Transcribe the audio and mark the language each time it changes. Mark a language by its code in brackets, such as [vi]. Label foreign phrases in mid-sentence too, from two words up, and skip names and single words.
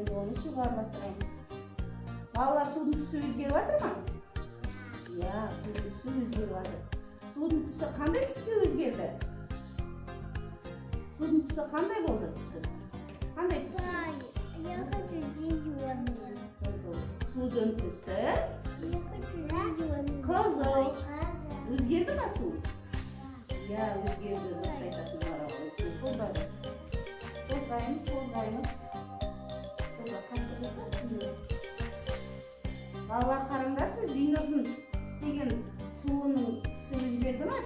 [kk] Suga arаластырайын. Балалар, судың түсі өзгеріп жатыр ма? Иә, судың түсі өзгеріп жатыр. Судың түсі қандай түске өзгерді? Судың түсі қандай болды түсі? Қандай түсі? [ru] Я хочу зеленый. [kk] Судың түсі [ru] Я хочу зеленый. [kk] қызыл. Өзгерді ма су? Иә, өзгерді. Дұрыс айтасың, Марал. Қозғаймыз. Балалар, қараңдаршы, Зейнұрдың істеген суының түсі өзгерді ма?